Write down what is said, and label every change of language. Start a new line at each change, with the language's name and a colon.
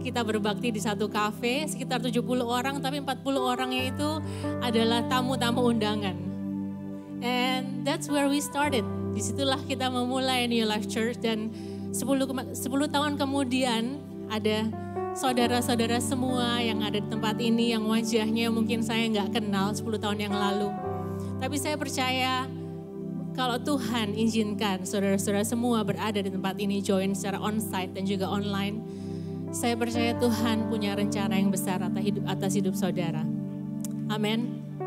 Indonesian: Kita berbakti di satu kafe, sekitar 70 orang, tapi 40 orangnya itu adalah tamu-tamu undangan.
English: And that's where we started.
Indonesian: Disitulah kita memulai New Life Church, dan 10 tahun kemudian ada saudara-saudara semua yang ada di tempat ini yang wajahnya mungkin saya nggak kenal 10 tahun yang lalu. Tapi saya percaya kalau Tuhan izinkan saudara-saudara semua berada di tempat ini, join secara onsite dan juga online, saya percaya Tuhan punya rencana yang besar atas hidup saudara. Amin.